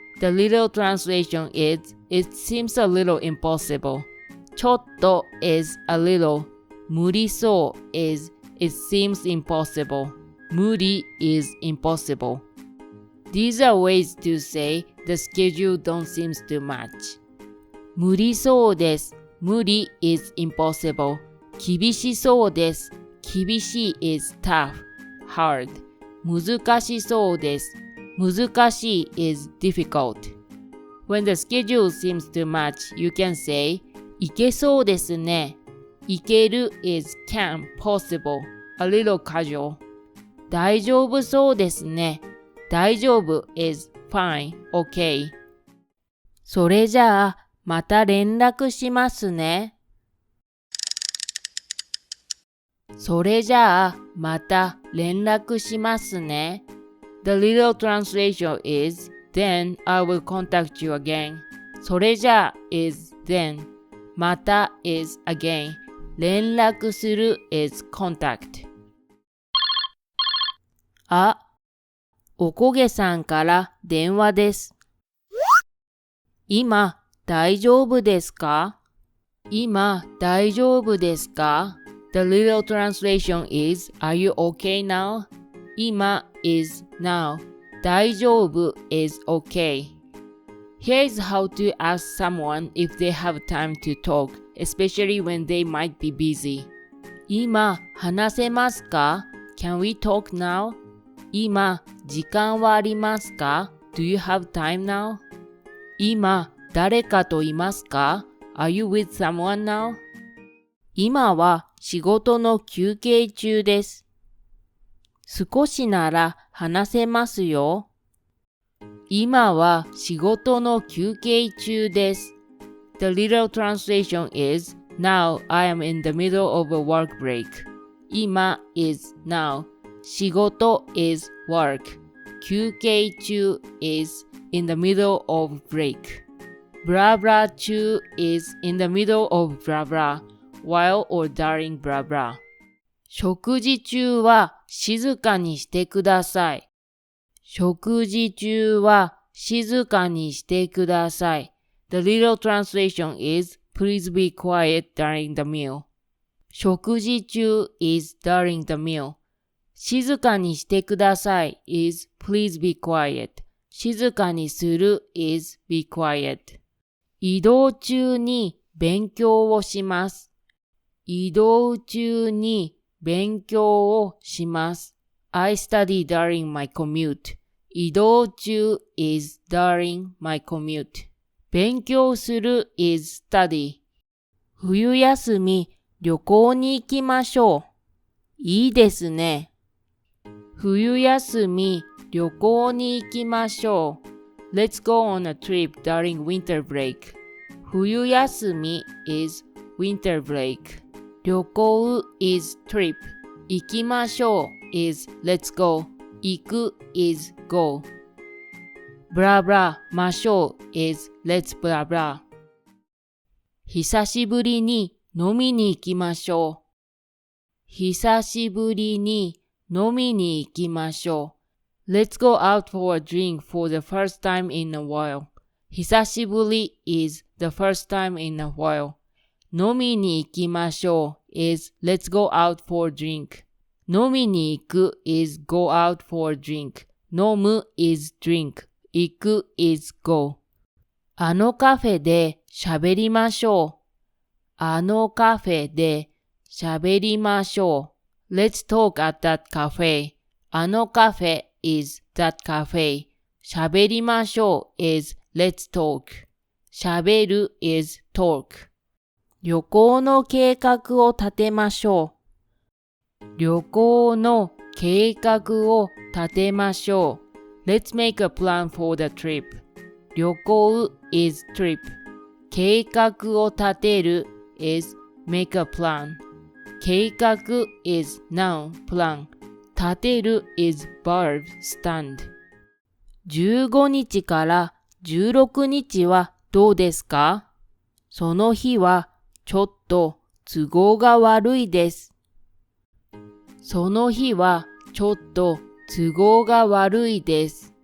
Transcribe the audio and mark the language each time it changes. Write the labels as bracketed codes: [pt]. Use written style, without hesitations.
[en] The literal translation is, it seems a little impossible. ちょっと is a little. 無理そう is, it seems impossible. 無理 is impossible. These are ways to say the schedule don't seem to match. [ja] 無理そうです。 [en] 無理 is impossible. [ja] 厳しそうです。 [en] 厳しい is tough, hard. [ja] 難しそうです。 [en] 難しい is difficult. When the schedule seems to match, you can say, [ja] いけそうですね。 [en] いける is can, possible, a little casual. [ja] 大丈夫そうですね。 [en] 大丈夫 is fine, okay. [ja] それじゃあ、また連絡しますね。それじゃあ、また連絡しますね。 [en] The literal translation is, then I will contact you again. それじゃあ is then. また is again. 連絡する is contact. [ja] あ、おこげさんから電話です。今、大丈夫ですか？今、大丈夫ですか？ [en] The literal translation is, are you okay now? 今 is now. 大丈夫 is okay. Here is how to ask someone if they have time to talk, especially when they might be busy. [ja] 今、話せますか？ [en] Can we talk now? [ja] 今、時間はありますか？ [en] Do you have time now? [ja] 今、誰かといますか？ [en] Are you with someone now? [ja] 今は仕事の休憩中です。少しなら話せますよ。今は仕事の休憩中です。 [en] The literal translation is, now I am in the middle of a work break. 今 is now. 仕事 is work. 休憩中 is in the middle of break. blah blah 中 is in the middle of blah blah, while or during blah blah. [ja] 食事中は静かにしてください。食事中は静かにしてください。 [en] The literal translation is, please be quiet during the meal. 食事中 is during the meal. 静かにしてください is, please be quiet. 静かにする is, be quiet. [ja] 移動中に勉強をします。移動中に勉強をします。 [en] I study during my commute. 移動中 is during my commute. 勉強する is study. [ja] 冬休み旅行に行きましょう。いいですね。冬休み旅行に行きましょう。 [en] Let's go on a trip during winter break. 冬休み is winter break. 旅行 is trip. 行きましょう is let's go. 行く is go. blah blah ましょう is let's blah blah. [ja] 久しぶりに飲みに行きましょう。久しぶりに飲みに行きましょう。 [en] Let's go out for a drink for the first time in a while. 久しぶり is the first time in a while. 飲みに行きましょう is let's go out for a drink. 飲みに行く is go out for a drink. 飲む is drink. 行く is go. [ja] あのカフェで喋りましょう。あのカフェで喋りましょう。 [en] Let's talk at that cafe. あのカフェ is that cafe. 喋りましょう is let's talk. 喋る is talk. [ja] 旅行の計画を立てましょう。旅行の計画を立てましょう。 [en] Let's make a plan for the trip. 旅行 is trip. 計画を立てる is make a plan. 計画 is noun, plan. 立てる is verb, stand. [ja] 15日から16日はどうですか？その日はちょっと都合が悪いです。その日はちょっと都合が悪いです。